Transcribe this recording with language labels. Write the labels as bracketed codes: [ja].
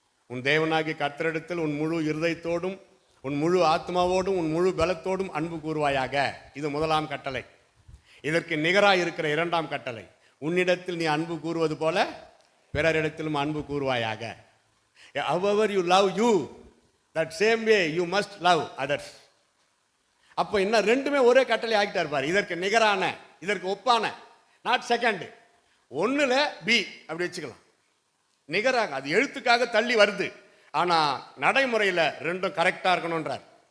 [ta] உன் தேவனாகிய கர்த்தரிடத்தில் உன் முழு இருதயத்தோடும் உன் முழு ஆத்மாவோடும் உன் முழு பலத்தோடும் அன்பு கூறுவாயாக. இது 1ஆம் கட்டளை. இதற்கு நிகராக இருக்கிற 2ஆம் கட்டளை, உன்னிடத்தில் நீ அன்பு கூறுவது போல பிறரிடத்திலும் அன்பு கூறுவாயாக. [en] however you love you, that same way you must love others. [ta] அப்போ என்ன, ரெண்டுமே ஒரே கட்டளை ஆகிட்டார் பாரு. இதற்கு நிகரான, இதற்கு ஒப்பான, [en] Not second. [ta] 1ல் பி அப்படி வச்சுக்கலாம். நிகராக, அது எழுத்துக்காக தள்ளி வருது, ஆனா நடைமுறையில் 2ம் கரெக்டா இருக்கணும்ன்றார்.